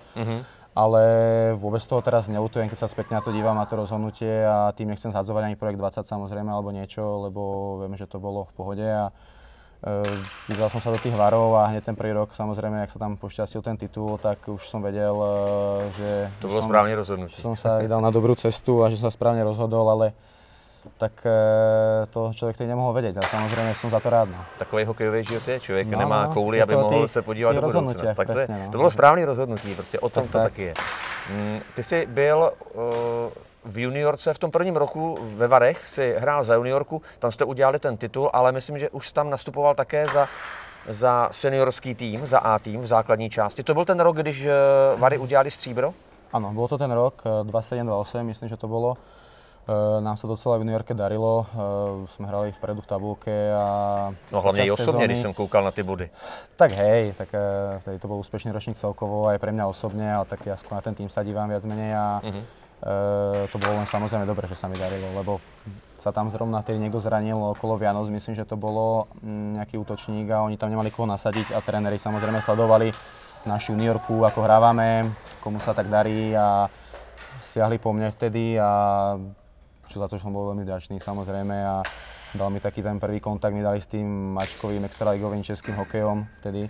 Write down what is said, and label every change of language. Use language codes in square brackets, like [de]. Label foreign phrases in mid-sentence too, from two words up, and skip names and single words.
[sk] Ale vôbec toho teraz neľutujem, keď sa spätne na to dívam, na to rozhodnutie a tým nechcem zhadzovať ani projekt 20 samozrejme alebo niečo, lebo viem, že to bolo v pohode a vydal som sa do tých Varov a hneď ten prvý rok samozrejme, jak sa tam pošťastil ten titul, tak už som vedel, že to bolo správne rozhodnutie. Že som sa vydal na dobrú cestu a že som sa správne rozhodol, [cs] ale tak to člověk teď nemohl vědět, ale samozřejmě jsem za to rád. No. Takový hokejový život je, člověk nemá kouli, aby mohl se podívat do budoucna. Tak to bylo správné rozhodnutí, prostě o tom to taky je. Ty jsi byl v juniorce v tom prvním roku ve Varech, si hrál za juniorku, tam jste udělali ten titul, ale myslím, že už tam nastupoval také za seniorský tým, za A tým v základní části. To byl ten rok, když Vary udělali stříbro? Ano, byl to ten rok 27-28, myslím, že to bylo. [sk] Nám sa docela v juniorke darilo, sme hrali vpredu v tabulke a... No hlavne i osobne, když som kúkal na tie body. Tak hej, tak vtedy to bol úspešný ročník celkovo aj pre mňa osobne, ale tak ja skôr na ten tým sa dívam viac menej a to bolo len samozrejme dobre, že sa mi darilo, lebo sa tam zrovna vtedy niekto zranil okolo Vianoc, myslím, že to bolo nejaký útočník a oni tam nemali koho nasadiť a tréneri samozrejme sledovali našu juniorku, ako hrávame, komu sa tak darí a siahli po mne vtedy a čo za to som bol veľmi vďačný samozrejme a dal mi taký ten prvý kontakt, mi dali s tým Ačkovým extraligovým českým hokejom vtedy.